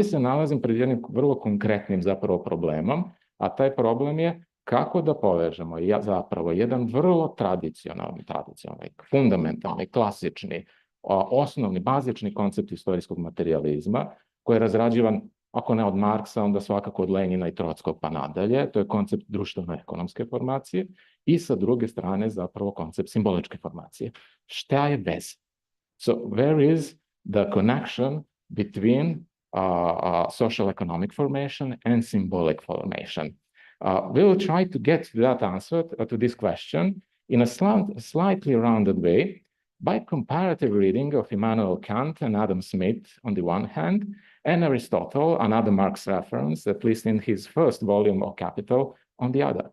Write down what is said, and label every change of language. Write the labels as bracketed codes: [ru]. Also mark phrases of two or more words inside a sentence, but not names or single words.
[sr] se nalazim pred jednim vrlo konkretnim zapravo problemom, a taj problem je kako da povežemo zapravo jedan vrlo tradicionalni, fundamentalni, klasični, osnovni, bazični koncept istorijskog materijalizma, koji je razrađivan, ako ne od Marksa, onda svakako od Lenina i Trotskog pa nadalje, to je koncept društveno-ekonomske formacije, i sa druge strane zapravo koncept simboličke formacije. Šta je veza? [en] So, where is the connection between social economic formation and symbolic formation? We will try to get that answer to this question in a slightly rounded way by comparative reading of Immanuel Kant and Adam Smith on the one hand, and Aristotle, another Marx reference, at least in his first volume of Capital, on the other.